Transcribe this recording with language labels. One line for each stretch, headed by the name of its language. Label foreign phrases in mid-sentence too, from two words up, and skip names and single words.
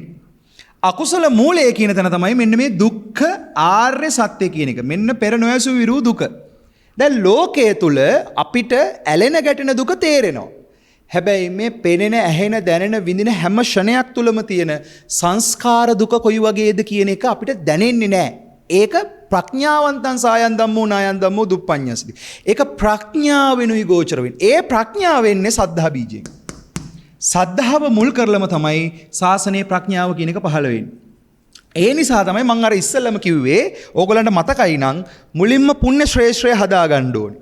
Sinhala: අකුසල මූලය කියන තැන තමයි මෙන්න මේ දුක්ඛ ආර්ය සත්‍ය කියන එක. මෙන්න පෙර නොයසු විරු දුක. දැන් ලෝකයේ තුල අපිට ඇලෙන ගැටෙන දුක තේරෙනවා. හැබැයි මේ පෙනෙන, ඇහෙන, දැනෙන, විඳින හැම ෂණයක් තුලම තියෙන සංස්කාර දුක කොයි වගේද කියන එක අපිට දැනෙන්නේ නැහැ.
Pali: ඒක ප්‍රඥාවන්තං සායන් ධම්මෝ නායන් ධම්මෝ දුප්පඤ්ඤස්ති.
Sinhala: ඒක ප්‍රඥාවෙනුයි ගෝචර වෙන්නේ. ඒ ප්‍රඥාව වෙන්නේ සද්ධා බීජයෙන්. සද්ධාව මුල් කරලම තමයි ශාසනයේ ප්‍රඥාව කියන එක පහළ වෙන්නේ. ඒ නිසා තමයි මම අර ඉස්සෙල්ලම කිව්වේ ඕගොල්ලන්ට මතකයි නම් මුලින්ම පුණ්‍ය ශ්‍රේෂ්ඨය හදා ගන්න ඕනේ.